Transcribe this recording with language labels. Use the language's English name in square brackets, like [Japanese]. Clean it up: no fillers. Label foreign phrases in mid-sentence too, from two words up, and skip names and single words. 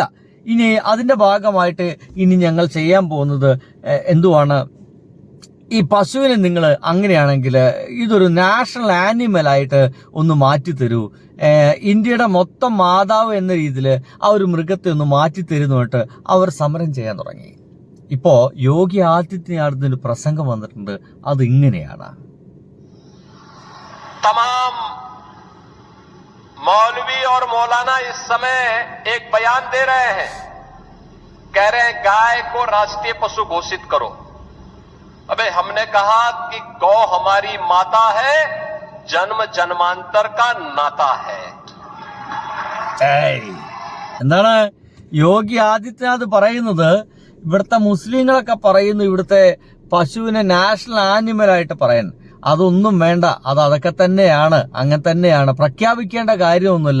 [Malayalam] ഇനി അതിന്റെ ഭാഗമായിട്ട് ഇനി ഞങ്ങൾ ചെയ്യാൻ പോകുന്നത് എന്തുവാണ്, ഈ പശുവിനെ നിങ്ങൾ അങ്ങനെയാണെങ്കിൽ ഇതൊരു [English] national animalആയിട്ട് [Malayalam] ഒന്ന് മാറ്റിത്തരൂ, ഇന്ത്യയുടെ മൊത്തം മാതാവ് എന്ന രീതിയിൽ ആ ഒരു മൃഗത്തെ ഒന്ന് മാറ്റിത്തരുന്നിട്ട് അവർ സമരം ചെയ്യാൻ തുടങ്ങി. ഇപ്പോ യോഗി ആദിത്യനാഥിന്റെ ഒരു പ്രസംഗം വന്നിട്ടുണ്ട്, അത് ഇങ്ങനെയാണ്. [Hindi] तमाम मौलवी और मौलाना इस समय एक बयान दे रहे हैं, कह रहे हैं गाय को राष्ट्रीय पशु घोषित करो. अबे हमने कहा कि गौ हमारी माता है, जन्म जन्मांतर का नाता है. [Malayalam] എന്താണ് യോഗി ആദിത്യനാഥ് പറയുന്നത്? ഇവിടുത്തെ മുസ്ലിങ്ങളൊക്കെ പറയുന്നു ഇവിടുത്തെ പശുവിനെ [English] national animal [Malayalam] ആയിട്ട് പറയാൻ. അതൊന്നും വേണ്ട, അതൊക്കെ തന്നെയാണ്, അങ്ങനെ തന്നെയാണ്, പ്രഖ്യാപിക്കേണ്ട കാര്യമൊന്നുമില്ല.